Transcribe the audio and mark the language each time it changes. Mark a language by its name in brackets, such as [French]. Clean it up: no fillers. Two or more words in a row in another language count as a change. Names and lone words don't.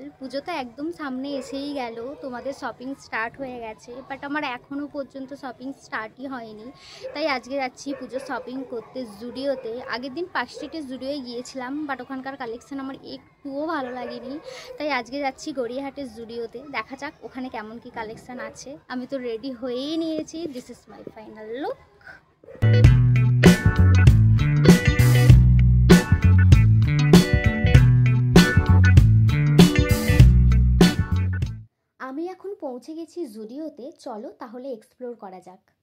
[Bangla] পুজো তো একদম সামনে এসেই গেল, তোমারে [English] shopping start [Bangla] হো গেছে, বাট আমার এখনো পর্যন্ত [English] shopping start [Bangla] হি হয়নি। তাই আজকে যাচ্ছি পুজো শপিং করতে জুডিওতে। আগের দিন পার্ক স্ট্রিটে জুডিওয় গিয়েছিলাম, বাট ওখানকার কালেকশন আমার একটুও ভালো লাগেনি। তাই আজকে যাচ্ছি গড়িয়াহাটের जुडियोते, দেখা যাক ওখানে কেমন কি কালেকশন আছে। আমি তো রেডি হয়েই নিয়েছি। [English] This is my final look. [Bangla] আমি এখন পৌঁছে গেছি জুডিওতে, চলো তাহলে এক্সপ্লোর করা যাক।